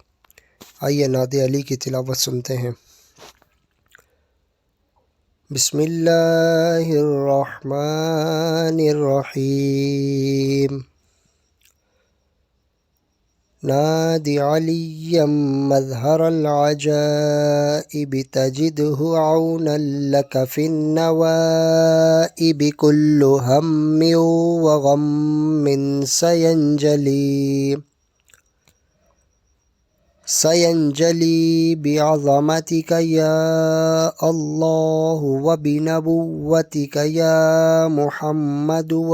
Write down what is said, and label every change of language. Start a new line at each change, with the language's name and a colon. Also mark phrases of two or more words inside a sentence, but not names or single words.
Urdu: آئیے نعت علی کی تلاوت سنتے ہیں۔
Arabic: بسم اللہ الرحمن الرحیم۔ نادِ علیًّا مظہر العجائب تجدہ عونا لک فی النوائب کل ہم وغم سینجلی بعظمتک یا اللہ وبنبوتک یا محمد